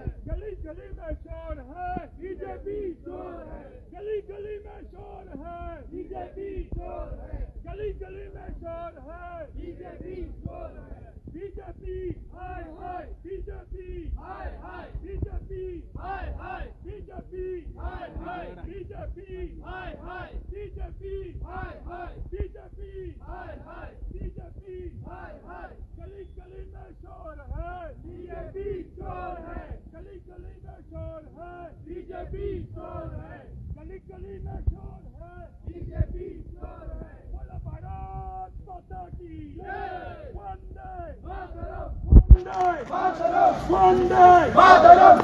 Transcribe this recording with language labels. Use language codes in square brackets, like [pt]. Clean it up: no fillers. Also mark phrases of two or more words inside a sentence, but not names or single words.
[hi] गली गली में शोर है बीजेपी चोर है. गली गली में शोर है बीजेपी चोर है. गली गली में शोर है बीजेपी चोर है. बीजेपी हाय हाय, बीजेपी हाय हाय, बीजेपी हाय हाय, बीजेपी हाय हाय, बीजेपी हाय हाय, बीजेपी हाय हाय, बीजेपी हाय हाय, बीजेपी हाय हाय. गली गली में शोर है बीजेपी चोर है. गली गली में शोर है बीजेपी चोर है. गली गली में शोर है बीजेपी चोर है. बोलो भारत माता की जय. वंदे मातरम, वंदे मातरम, वंदे मातरम.